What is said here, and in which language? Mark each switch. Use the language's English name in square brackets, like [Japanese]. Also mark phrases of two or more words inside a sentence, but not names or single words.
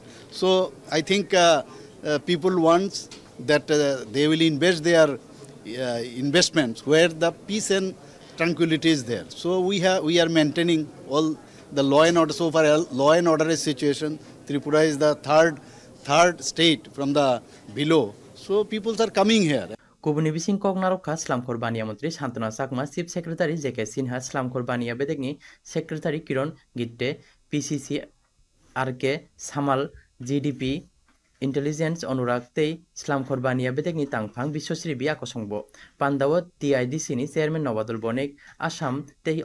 [English] So I think people want that they will invest their investments where the peace and tranquility is there. So we are maintaining all the law and order. So far, law and order is situation. Tripura is the third state from the below. So people are coming here. [Kok Borok] गुबुननि बिसिं कगनारखा स्लामखर बानिया मंत्री सान्तना साकमा चीफ सेक्रेटारि जेके सिन्हा स्लामखर बानिया बेदेगनि सेक्रेटारि किरण गिट्टे पीसीसी आरके सामाल जीडीपी इंटेलिजेंस अनुराग तेई स्लामखर बानिया बेदेगनि तांफां विश्वश्री बियाको संगबो पान्दाव टीआईडीसी नि चेयरमैन नवादुल बनेक आसाम तेई